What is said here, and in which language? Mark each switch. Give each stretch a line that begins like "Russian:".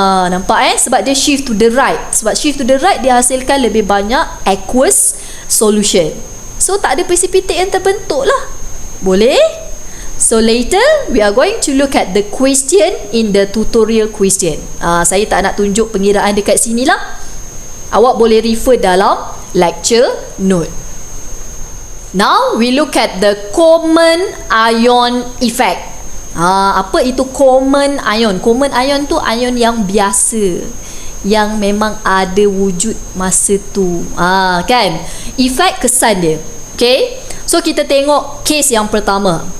Malay: Nampak sebab dia
English: shift to the right.
Malay: Sebab shift to the right, dia hasilkan lebih banyak aqueous solution. So tak ada precipitate yang terbentuk lah. Boleh?
English: So later we are going to look at the question in the tutorial question.
Malay: Saya tak nak tunjuk pengiraan dekat sini lah. Awak boleh refer dalam lecture note.
English: Now we look at the common ion effect.
Malay: Apa itu common ion? Common ion tu ion yang biasa, yang memang ada wujud masa tu. Kan? Efek kesan dia. Okay? So kita tengok case yang pertama.